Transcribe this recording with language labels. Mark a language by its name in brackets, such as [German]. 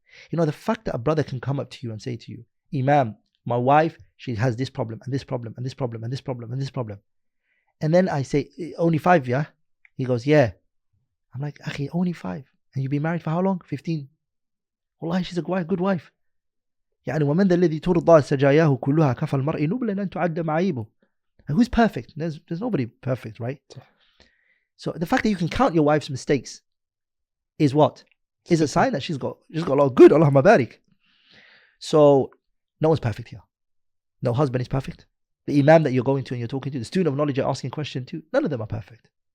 [English] The fact that a brother can come up to you and say to you, Imam, my wife, she has this problem and this problem and this problem and this problem and this problem. And then I say, only 5, yeah? He goes, yeah. I'm like, Akhi, only 5. And you've been married for how long? 15. Wallahi, she's a good wife. [Arabic] ومن ذا الذي ترضى سجاياه كلها كفى المرء نبلا أن تعد معايبه. [English] Who's perfect? There's nobody perfect, right? So the fact that you can count your wife's mistakes is what? Is a sign that she's got a lot of good. Allahumma barik. So no one's perfect here. No husband is perfect. The imam that you're going to and you're talking to, the student of knowledge you're asking a question to, none of them are perfect.